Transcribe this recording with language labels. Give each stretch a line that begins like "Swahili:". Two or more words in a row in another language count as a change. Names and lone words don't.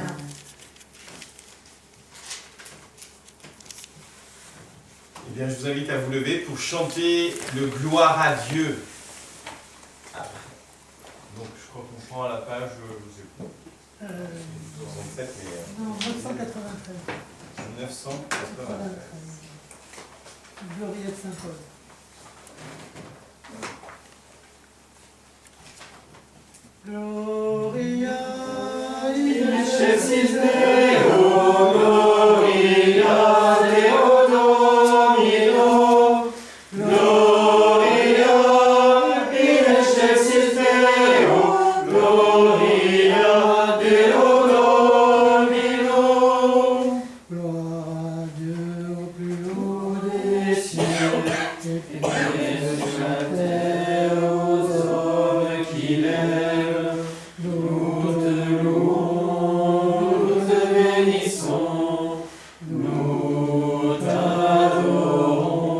French: Eh bien, je vous invite à vous lever pour chanter le gloire à Dieu. Donc, je crois qu'on prend à la page, je sais pas. 67, mais... Non, 993. 993. Gloriette Saint-Paul.
Latin: Gloria in excelsis Deo, Gloria Deo Domino, Gloria in excelsis Deo, Gloria Deo Domino.
French: Gloire à Dieu au plus haut des cieux, et paix sur la terre aux hommes qu'il aime. Nous te louons, nous te bénissons, nous t'adorons.